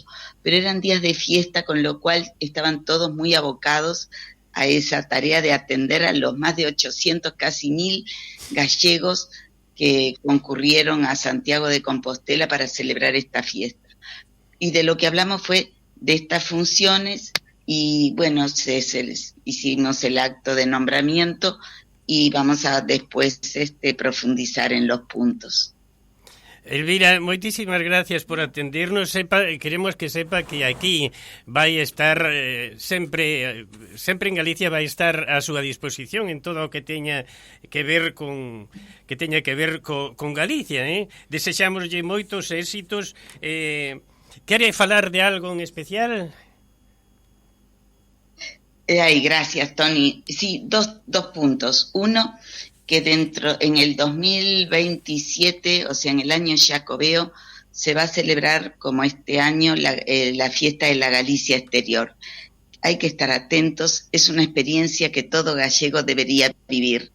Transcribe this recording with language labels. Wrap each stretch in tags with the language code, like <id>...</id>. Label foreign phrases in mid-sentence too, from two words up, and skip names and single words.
<es>Pero eran días de fiesta, con lo cual estaban todos muy abocados a esa tarea de atender a los más de 800, casi 1000 gallegos que concurrieron a Santiago de Compostela para celebrar esta fiesta. Y de lo que hablamos fue de estas funciones, y bueno, hicimos el acto de nombramiento y vamos a después profundizar en los puntos. Elvira,</es> <gl>moitísimas gracias por atendernos. Queremos que sepa que aquí vai estar sempre en Galicia, vai estar a súa disposición en todo o que teña que ver con Galicia, Desexámoslle moitos éxitos. Quere falar de algo en especial?</gl> <es>Gracias, Tony. Sí, dos puntos. Uno, que en el 2027, o sea, en el año Jacobeo, se va a celebrar, como este año, la fiesta de la Galicia Exterior. Hay que estar atentos, es una experiencia que todo gallego debería vivir.</es>